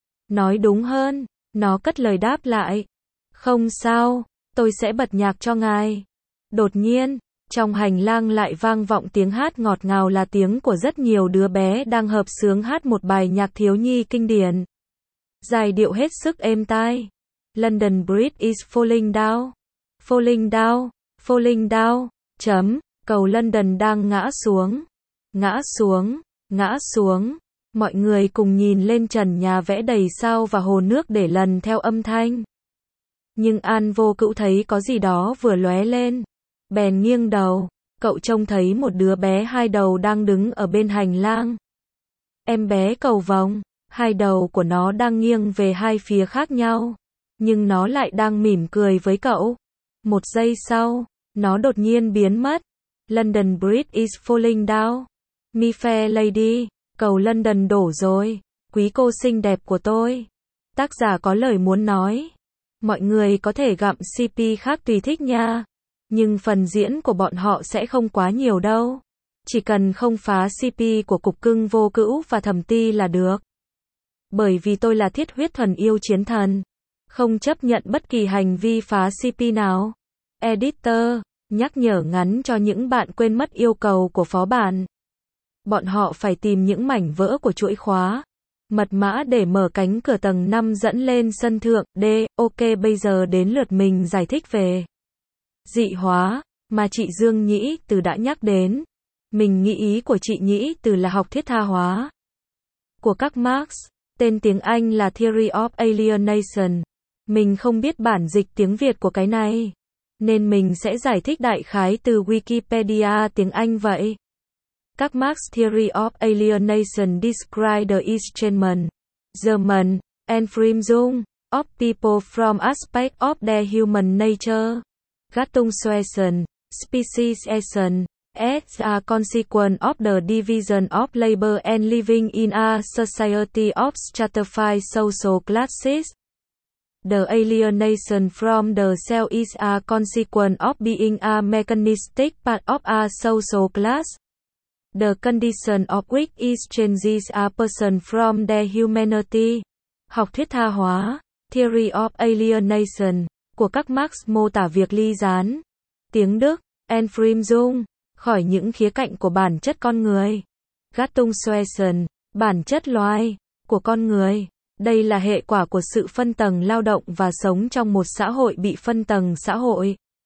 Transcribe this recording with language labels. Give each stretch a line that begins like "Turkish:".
Vietnamese: Nói đúng hơn, nó cất lời đáp lại. Không sao, tôi sẽ bật nhạc cho ngài. Đột nhiên, trong hành lang lại vang vọng tiếng hát ngọt ngào, là tiếng của rất nhiều đứa bé đang hợp sướng hát một bài nhạc thiếu nhi kinh điển. Giai điệu hết sức êm tai.
English: London Bridge is falling down. Falling down. Falling down. Chấm.
Vietnamese: Cầu London đang ngã xuống. Ngã xuống. Ngã xuống. Mọi người cùng nhìn lên trần nhà vẽ đầy sao và hồ nước để lần theo âm thanh. Nhưng An Vô Cựu thấy có gì đó vừa lóe lên. Bèn nghiêng đầu, cậu trông thấy một đứa bé hai đầu đang đứng ở bên hành lang. Em bé cầu vồng, hai đầu của nó đang nghiêng về hai phía khác nhau, nhưng nó lại đang mỉm cười với cậu. Một giây sau, nó đột nhiên biến mất.
English: London Bridge is falling down. My fair lady,
Vietnamese: cầu London đổ rồi. Quý cô xinh đẹp của tôi. Tác giả có lời muốn nói. Mọi người có thể gặm CP khác tùy thích nha. Nhưng phần diễn của bọn họ sẽ không quá nhiều đâu. Chỉ cần không phá CP của cục cưng Vô Cữu và Thẩm Ti là được. Bởi vì tôi là thiết huyết thuần yêu chiến thần, không chấp nhận bất kỳ hành vi phá CP nào. Editor, nhắc nhở ngắn cho những bạn quên mất yêu cầu của phó bản. Bọn họ phải tìm những mảnh vỡ của chuỗi khóa mật mã để mở cánh cửa tầng 5 dẫn lên sân thượng D. Ok, bây giờ đến lượt mình giải thích về dị hóa mà chị Dương Nhĩ Từ đã nhắc đến. Mình nghĩ ý của chị Nhĩ Từ là học thuyết tha hóa của các Marx, tên tiếng Anh là Theory of Alienation. Mình không biết bản dịch tiếng Việt của cái này, nên mình sẽ giải thích đại khái từ Wikipedia tiếng Anh vậy.
English: Các Marx Theory of Alienation describe the estrangement, German, Entfremdung of people from aspect of their human nature. Gattungswesen, speciesesen, as a consequence of the division of labor and living in a society of stratified social classes. The alienation from the self is a consequence of being a mechanistic part of a social class. The condition of which is changes a person from their humanity.
Vietnamese: Học thuyết tha hóa, Theory of Alienation của các Marx mô tả việc ly gián, tiếng Đức, Entfremdung, khỏi những khía cạnh của bản chất con người, Gattungswesen, bản chất loài, của con người. Đây là hệ quả của sự phân tầng lao động và sống trong một xã hội bị phân tầng xã hội.